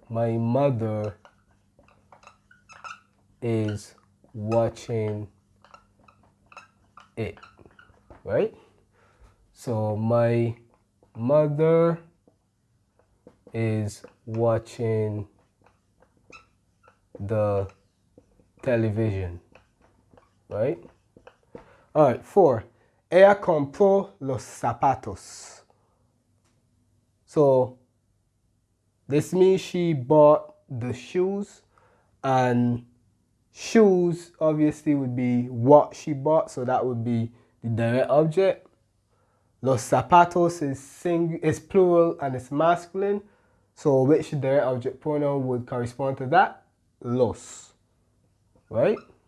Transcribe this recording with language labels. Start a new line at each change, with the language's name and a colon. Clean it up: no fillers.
English: My mother is watching it. Right? So my mother is watching the television. Right? All right, 4.
Spanish: Ella compró los zapatos.
English: So this means she bought the shoes, and shoes obviously would be what she bought, so that would be the direct object.
Spanish: Los zapatos
English: is plural and it's masculine, so which direct object pronoun would correspond to that? Los. Right?